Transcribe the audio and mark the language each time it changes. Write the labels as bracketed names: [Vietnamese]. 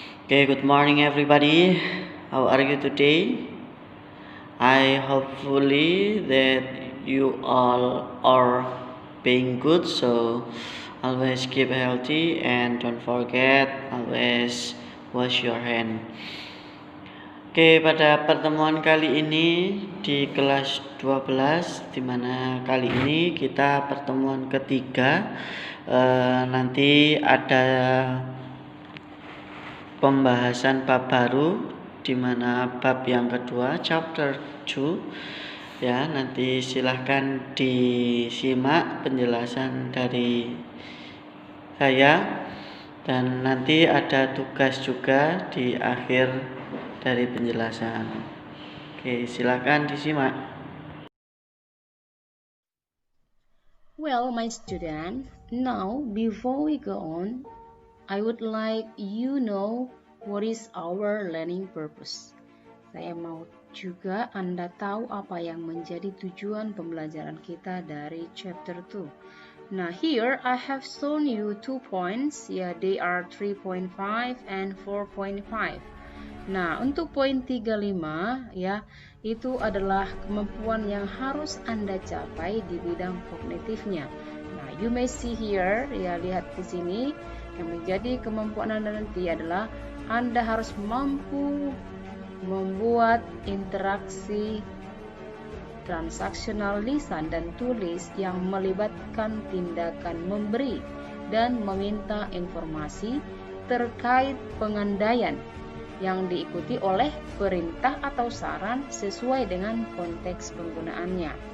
[English] Okay, good morning everybody. How are you today? I hopefully that you all are being good. So always keep healthy and don't forget always wash your hand. [Indonesian] Oke, pada pertemuan kali ini di kelas 12, di mana kali ini kita pertemuan ketiga. Nanti ada pembahasan bab baru, di mana bab yang kedua, chapter 2. Ya, nanti silahkan disimak penjelasan dari saya. Dan nanti ada tugas juga di akhir dari penjelasan. Oke, silakan disimak. [English] Well, my student, now before we go on, I would like you know what is our learning purpose. [Indonesian] Saya mau juga Anda tahu apa yang menjadi tujuan pembelajaran kita dari chapter 2. [English] Now here I have shown you 2 points, they are 3.5 and 4.5. [Indonesian] Nah, untuk poin 35 itu adalah kemampuan yang harus Anda capai di bidang kognitifnya. Nah, [English] you may see here, [Indonesian] lihat di sini, yang menjadi kemampuan Anda nanti adalah Anda harus mampu membuat interaksi transaksional lisan dan tulis yang melibatkan tindakan memberi dan meminta informasi terkait pengandaian yang diikuti oleh perintah atau saran sesuai dengan konteks penggunaannya.